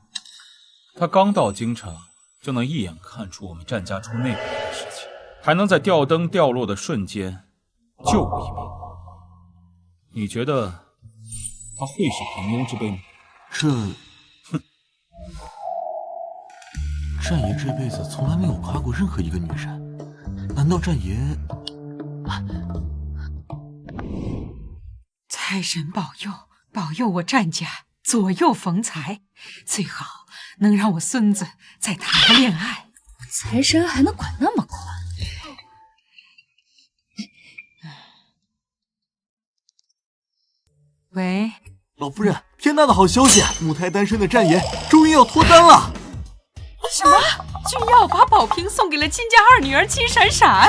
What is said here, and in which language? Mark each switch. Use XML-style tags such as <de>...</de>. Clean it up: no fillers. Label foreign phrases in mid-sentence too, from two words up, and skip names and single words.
<zh>他刚到京城，就能一眼看出我们战家出内鬼的事情，还能在吊灯掉落的瞬间救我一命。你觉得他会是平庸之辈吗？哼，战爷这輩子從來沒有誇過任何一個女人，難道戰爺？財神保佑，保佑我戰家左右逢財，最好能讓我孫子再談個戀愛。財神還能管那麼寬？喂，老夫人，天大的好消息！母胎单身的战爷终于要脱单了。什么？君要把宝瓶送给了金家二女儿金闪闪？</zh>